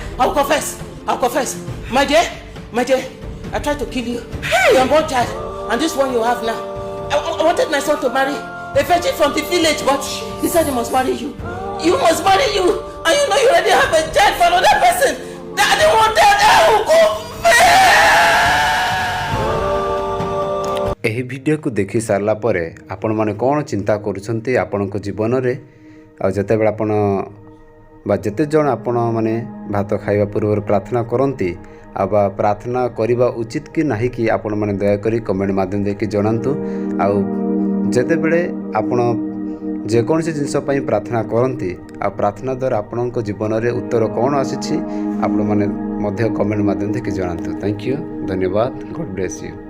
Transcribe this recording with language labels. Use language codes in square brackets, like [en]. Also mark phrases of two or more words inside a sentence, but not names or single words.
[en] I will confess. I will confess. My dear. I tried to kill you. Hey! You're one child, and this one you have now. I wanted my son to marry a virgin from the village, but he said he must marry you. You must marry you, and you know you already have a child for another person. Daddy wanted [or] ଏହି ଭିଡିଓ କୁ ଦେଖି ସାରିଲା ପରେ ଆପଣ ମାନେ କେଉଁ ଚିନ୍ତା କରୁଛନ୍ତି ଆପଣଙ୍କ ଜୀବନ ରେ ଆ ଯେତେବେଳେ ଆପଣ ବା ଯେତେ ଜଣ ଆପଣ ମାନେ ଭାତ ଖାଇବା ପୂର୍ବ ପ୍ରାର୍ଥନା କରନ୍ତି ଆ ପ୍ରାର୍ଥନା କରିବା ଉଚିତ କି ନାହିଁ କି ଆପଣ ମାନେ ଦୟା କରି କମେଣ୍ଟ ମାଧ୍ୟମ ଦେଇ କି ଜଣାନ୍ତୁ ଆ ଯେତେ ବେଳେ ଆପଣ ଯେ କୌଣସି ଜିନିଷ ପାଇଁ ପ୍ରାର୍ଥନା କରନ୍ତି ଆ ପ୍ରାର୍ଥନା ଦ୍ୱାରା ଆପଣଙ୍କ ଜୀବନ ରେ ଉତ୍ତର କେଉଁ ଆସିଛି ଆପଣ ମାନେ ମଧ୍ୟ କମେଣ୍ଟ ମାଧ୍ୟମ ଦେଇ କି ଜଣାନ୍ତୁ। [en] thank you, धन्यवाद, God bless you.